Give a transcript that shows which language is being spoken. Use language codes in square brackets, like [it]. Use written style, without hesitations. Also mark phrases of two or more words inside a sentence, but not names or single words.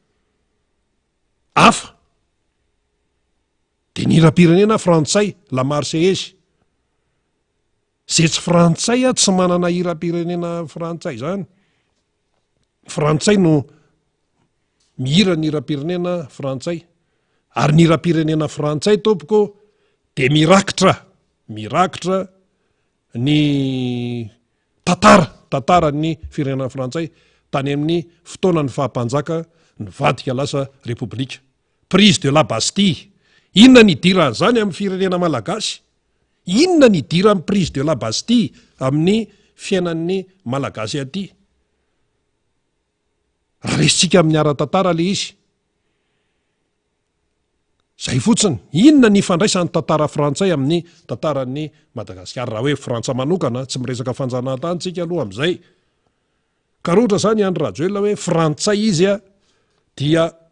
[mg] hafa dia ny hira-pirenena frantsay la marseillaise zay tsy frantsay tsy manana hira-pirenena frantsay zany frantsay no mihira ny hira-pirenena frantsay ary ny hira-pirenena frantsay tompoko dia mirakitra ny tantara ny firenena frantsay tany amin'ny fotoana ny fahampanjaka ny vadika lasa repoblika [fr] prise de la Bastille [mg] inona ny idiran' zany amin'ny firenena malagasy inona ny idira amin'ny [fr] prise de la Bastille [mg] amin'ny fiainan'ny malagasy aty raha resitsika amin'ny ara-tantara le izy zay fotsiny inona ny ifandraisan'ny tantara frantsay amin'ny tantaran'ny Madagasikara raha hoe frantsa manokana tsy miresaka fanjanahantany tsika aloha amin'izay ka raha ohatra zany Andry Rajoelina hoe frantsay izy dia